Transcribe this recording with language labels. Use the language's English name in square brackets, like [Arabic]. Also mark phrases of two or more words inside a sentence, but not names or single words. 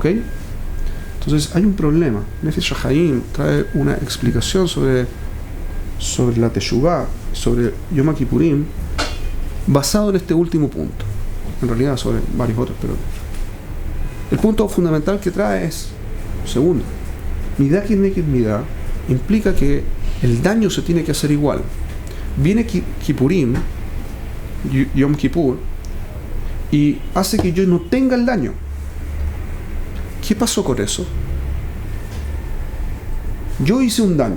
[Spanish] Entonces hay un problema. Nefesh HaChaim trae una explicación sobre la teshuvá, sobre Yom Kippurim, basado en este último punto. En realidad sobre varios otros, pero el punto fundamental que trae es, segundo, [Hebrew] מידה כנגד מידה [Spanish] implica que el daño se tiene que hacer igual. Viene Kippurim, Yom Kippur, y hace que yo no tenga el daño. ¿Qué pasó con eso? Yo hice un daño.